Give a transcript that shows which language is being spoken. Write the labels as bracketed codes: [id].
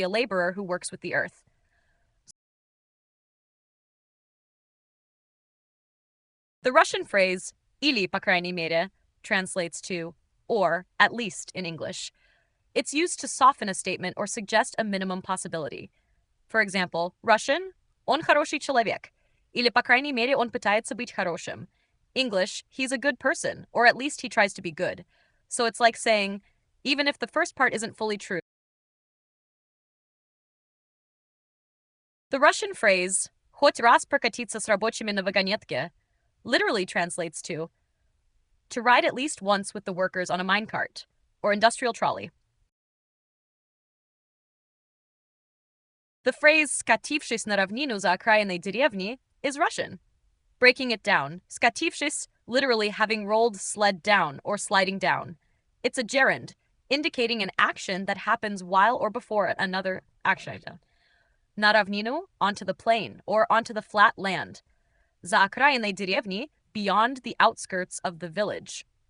[en] a laborer who works with the earth. The Russian phrase [ru] «или, по крайней мере» [en] translates to or, at least in English. It's used to soften a statement or suggest a minimum possibility. For example, Russian [ru] «он хороший человек» или, по крайней мере, он пытается быть хорошим. [en] English, he's a good person, or at least he tries to be good. So it's like saying, even if the first part isn't fully true. The Russian phrase [ru] «хоть раз прокатиться с рабочими на вагонетке» [en] literally translates to ride at least once with the workers on a minecart, or industrial trolley. The phrase [ru] «скатившись на равнину за окраиной деревни» [en] is Russian. Breaking it down, «скатившись» literally having rolled sled down or sliding down. It's a gerund, indicating an action that happens while or before another action. [ru] На равнину, [en] onto the plain, or onto the flat land. [ru] За окраиной деревни, [en] beyond the outskirts of the village.